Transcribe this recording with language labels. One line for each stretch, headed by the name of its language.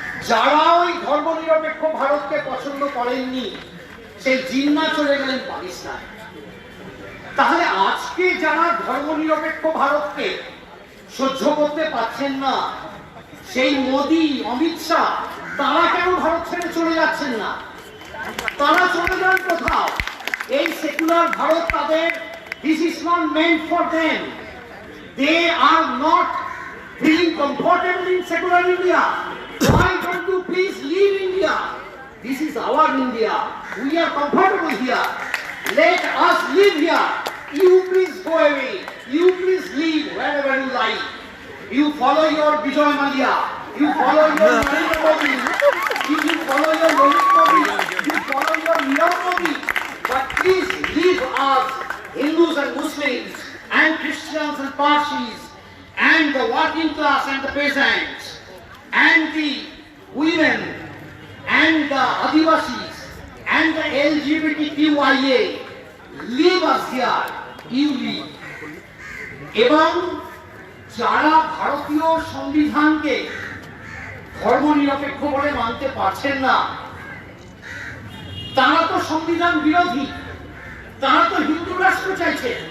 Bangla: যারা ওই ধর্মনিরপেক্ষ ভারতকে পছন্দ করেননি সেই জিন্না চলে গেলেন পাকিস্তান। তাহলে আজকে যারা ধর্মনিরপেক্ষ ভারতকে সহ্য করতে পারছেন না, সেই মোদি, অমিত শাহ, তারা কেন ভারত ছেড়ে চলে যাচ্ছেন না? তারা চলে যান কোথাও। এই সেকুলার ভারত তাদের,
English: this is not meant for them. They are not feeling comfortable in secular India. Why don't you please leave India? This is our India. We are comfortable here. Let us live here. You please go away. You please leave wherever you like. You follow your Vijay Mallya. You follow your Narendra Modi. You follow your Rohit Modi. You follow your Nirav Modi. But please leave us, Hindus and Muslims, and Christians and Parsis, and the working class and the peasants, and the women, and the Adivasis, and the LGBTQIA. Leave us here. You leave.
Bangla: এবং যারা ভারতীয় সংবিধানকে ধর্মনিরপেক্ষ বলে মানতে পারছেন না, তারা তো সংবিধান বিরোধী, তারা তো হিন্দু রাষ্ট্র চাইছে।